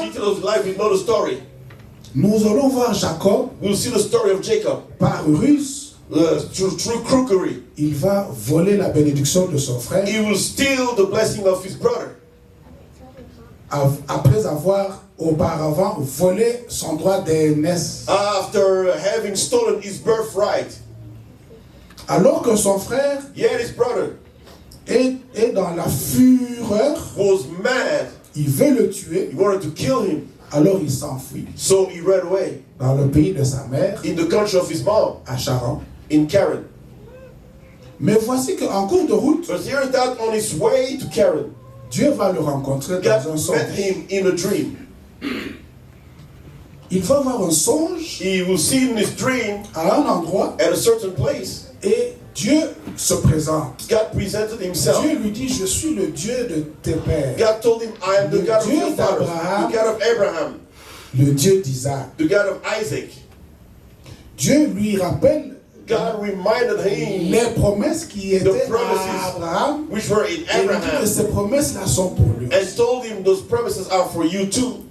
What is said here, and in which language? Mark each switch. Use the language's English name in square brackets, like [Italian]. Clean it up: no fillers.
[English] the details of life, we know the story. [French] Nous allons voir Jacob [English] We'll see the story of Jacob. [French] par ruse. [English] Through crookery. [French] Il va voler la bénédiction de son frère [English] He will steal the blessing of his brother. [French] après avoir auparavant volé son droit d'aînesse. [English] After having stolen his birthright. [French] Alors que son frère [English] Yet his brother [French] est dans la fureur, [English] was mad. [French] il veut le tuer, [English] He wanted to kill him. [French] alors il s'enfuit [English] So he ran away [French] dans le pays de sa mère, [English] in the country of his mom, [French] à Charan. [English] in Karen. [French] Mais voici qu'en cours de route, [English] But here's that on his way to Karen. [French] Dieu va le rencontrer dans un [English] God met [French] songe. [English] him in a dream. [French] Il va avoir un songe [English] He will see in his dream [French] à un endroit [English] at a certain place. [French] et Dieu se présente. [English] God presented himself. [French] Dieu lui dit, je suis le Dieu de tes pères, [English] God told him, I am the God of [French] Dieu [English] your fathers, [French] d'Abraham, [English] the God of Abraham, [French] le Dieu d'Isaac. [English] the God of Isaac. [French] Dieu lui rappelle [English] God reminded him [French] les promesses qui étaient [English] the promises [French] à Abraham. [English] which were in [French] Et il dit que [English] Abraham, [French] ces promesses-là sont pour lui. [English] and told him those promises are for you too.